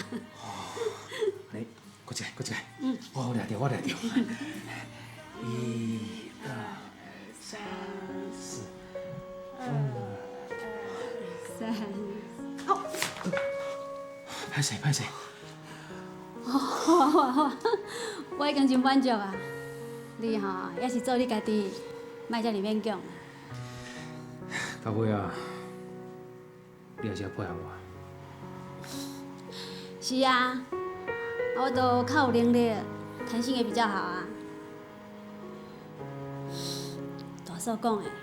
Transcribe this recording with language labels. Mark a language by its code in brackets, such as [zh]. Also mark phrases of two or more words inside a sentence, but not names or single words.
[nan] 来，搁一个。我掠着。1、2、3、4。 2、3。哦。歹势。好啊，我已经真满足啊。你吼也是做你家己，莫遮尔勉强。到尾啊，你还是要配合我。是啊，我都较有能力，弹性也比较好啊。大嫂讲的。